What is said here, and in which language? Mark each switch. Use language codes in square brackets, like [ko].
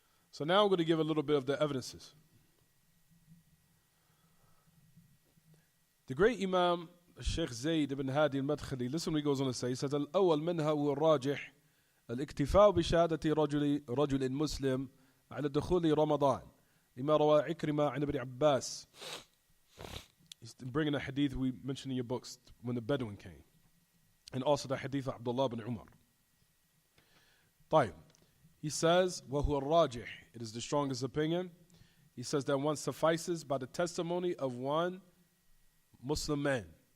[en] So now I'm going to give a little bit of the evidences. The great Imam Sheikh Zayd ibn Hadi al-Madkhali, listen what he goes on to say. He says, [ar] الأول منها والراجح الاكتفاء بشهادة رجل مسلم على دخول رمضان لما روى عكرمة عن ابن عباس. [en] He's bringing a hadith we mentioned in your books when the Bedouin came. And also the hadith of Abdullah ibn Umar. طيب. He says, [ar] وَهُوَ الرَّاجِحِ. [en] It is the strongest opinion. He says that one suffices by the testimony of one Muslim man.